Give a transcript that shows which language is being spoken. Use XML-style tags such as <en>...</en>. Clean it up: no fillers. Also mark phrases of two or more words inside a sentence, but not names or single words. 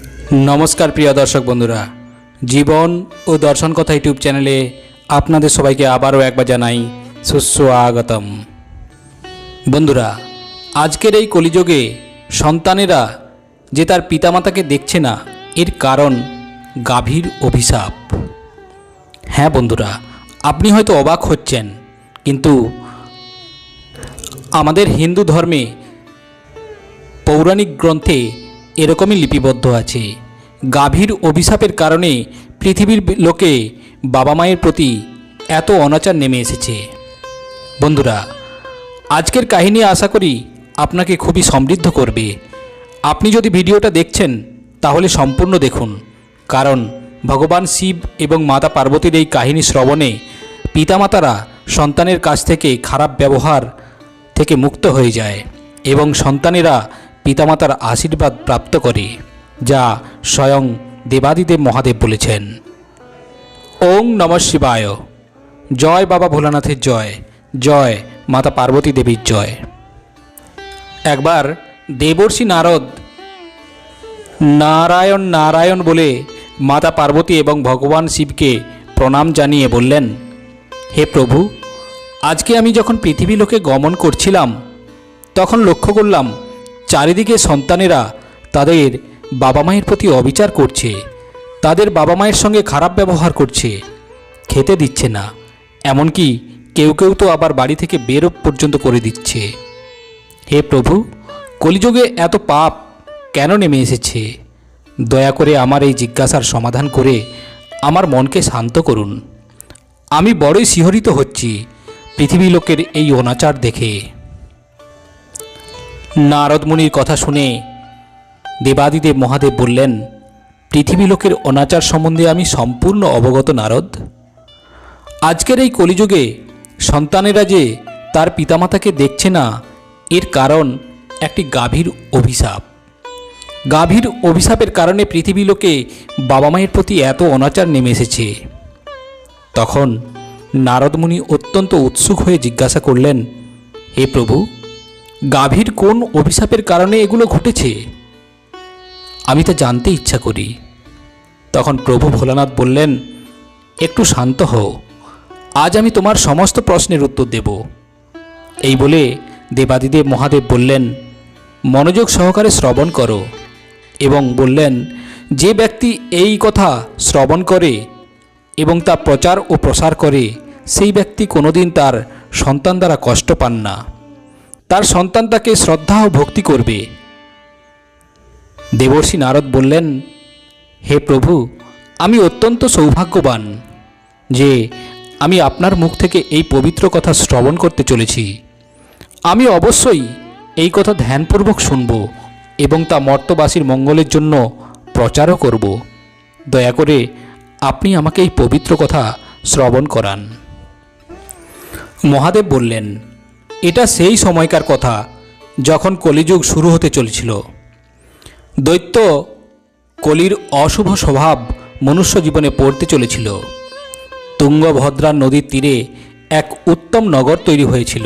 <bn>নমস্কার প্রিয় দর্শক বন্ধুরা জীবন ঔর দর্শন কথা ইউটিউব চ্যানেলে আপনাদের সবাইকে আবারও একবার জানাই সুস্বাগতম। বন্ধুরা আজকের এই কলিযুগে সন্তানেরা যে তার পিতামাতাকে দেখছে না এর কারণ গাভীর অভিশাপ। হ্যাঁ বন্ধুরা আপনি হয়তো অবাক হচ্ছেন কিন্তু আমাদের হিন্দু ধর্মে পৌরাণিক গ্রন্থে এরকমই লিপিবদ্ধ আছে। গাভীর অভিশাপের কারণে পৃথিবীর লোকে বাবা মায়ের প্রতি এত অনাচার নেমে এসেছে। বন্ধুরা আজকের কাহিনী আশা করি আপনাকে খুবই সমৃদ্ধ করবে। আপনি যদি ভিডিওটা দেখছেন তাহলে সম্পূর্ণ দেখুন, কারণ ভগবান শিব এবং মাতা পার্বতীর এই কাহিনী শ্রবণে পিতামাতারা সন্তানের কাছ থেকে খারাপ ব্যবহার থেকে মুক্ত হয়ে যায় এবং সন্তানেরা পিতামাতার আশীর্বাদ প্রাপ্ত করে, যা স্বয়ং দেবাদিদেব মহাদেব বলেছেন।</bn> <sa>ओं नमः शिवाय।</sa> <bn>জয় বাবা ভোলানাথের জয়, জয় মাতা পার্বতী দেবীর জয়। এক বার দেবর্ষি নারদ নারায়ণ নারায়ণ বলে মাতা পার্বতী এবং ভগবান শিব কে প্রণাম জানিয়ে বলেন, হে প্রভু আজ কে আমি যখন পৃথিবী লোকে গমন করছিলাম তখন লক্ষ্য করলাম চারিদিকে সন্তানেরা তাদের বাবা মায়ের প্রতি অবিচার করছে, তাদের বাবা মায়ের সঙ্গে খারাপ ব্যবহার করছে, খেতে দিচ্ছে না, এমনকি কেউ কেউ তো আবার বাড়ি থেকে বের পর্যন্ত করে দিচ্ছে। হে প্রভু কলিযুগে এত পাপ কেন নেমে এসেছে? দয়া করে আমার এই জিজ্ঞাসার সমাধান করে আমার মনকে শান্ত করুন। আমি বড়ই শিহরিত হচ্ছি পৃথিবী লোকের এই অনাচার দেখে। নারদ মুনির কথা শুনে দেবাদিদেব মহাদেব বলেন, পৃথিবী লোকের অনাচার সম্বন্ধে আমি সম্পূর্ণ অবগত নারদ। আজকের এই কলিযুগে সন্তানেরা যে তার পিতামাতাকে দেখছে না এর কারণ একটি গাভীর অভিশাপ। গাভীর অভিশাপের কারণে পৃথিবী লোকে বাবা মায়ের প্রতি এত অনাচার নেমে এসেছে। তখন নারদ মুনি অত্যন্ত উৎসুক হয়ে জিজ্ঞাসা করলেন, হে প্রভু গাভীর কোন অভিশাপের কারণে এগুলো ঘটেছে? আমি তা জানতে ইচ্ছা করি। তখন প্রভু ভোলানাথ বলেন, একটু শান্ত হও, আজ আমি তোমার সমস্ত প্রশ্নের উত্তর দেব। এই বলে দেবাদিদেব মহাদেব বলেন, মনোযোগ সহকারে শ্রবণ করো এবং বলেন, যে ব্যক্তি এই কথা শ্রবণ করে এবং তা প্রচার ও প্রসার করে সেই ব্যক্তি কোনোদিন তার সন্তান দ্বারা কষ্ট পান না, তার সন্তান তাকে শ্রদ্ধা ঔর ভক্তি করবে। দেবর্ষি নারদ বলেন, হে প্রভু আমি অত্যন্ত সৌভাগ্যবান যে আমি আপনার মুখ থেকে এই পবিত্র কথা শ্রবণ করতে চলেছি। আমি অবশ্যই এই কথা ধ্যানপূর্বক শুনব এবং তা মর্ত্যবাসীর মঙ্গলের জন্য প্রচারও করব। দয়া করে আপনি আমাকে এই পবিত্র কথা শ্রবণ করান। মহাদেব বলেন, এটা সেই সময়কার কথা যখন কলিযুগ শুরু হতে চলেছিল। দৈত্য কলির অশুভ স্বভাব মনুষ্য জীবনে পড়তে চলেছিল। তুঙ্গভদ্রা নদীর তীরে এক উত্তম নগর তৈরি হয়েছিল।</bn>